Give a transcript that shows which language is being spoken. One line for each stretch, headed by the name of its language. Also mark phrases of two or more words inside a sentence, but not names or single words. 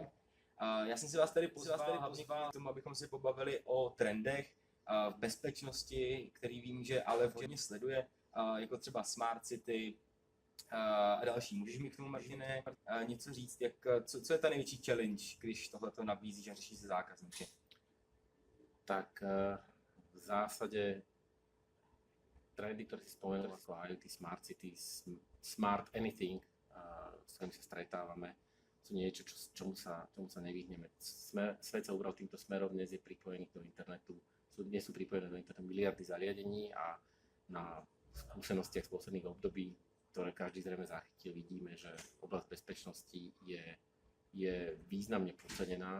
Czech: Já jsem si vás tady pozval k tomu, abychom se pobavili o trendech v bezpečnosti, který vím, že Aleph hodně sleduje, jako třeba
English: Smart City
Czech: a další. Můžeš mi k tomu, Martine, něco říct, co je ta největší challenge, když tohleto nabízíš a řešíš se zákazníky?
Slovak: Tak v zásade trendy, ktoré si spomenul, ako IoT,
English: Smart City, Smart Anything,
Slovak: s ktorým sa stretávame, sú niečo, čomu sa nevyhneme. Svet sa ubral týmto smerom, dnes je pripojený do internetu, dnes sú pripojené do internetu miliardy zariadení a na skúsenostiach z posledných období, ktoré každý zrejme zachytil, vidíme, že oblasť bezpečnosti je významne podcenená.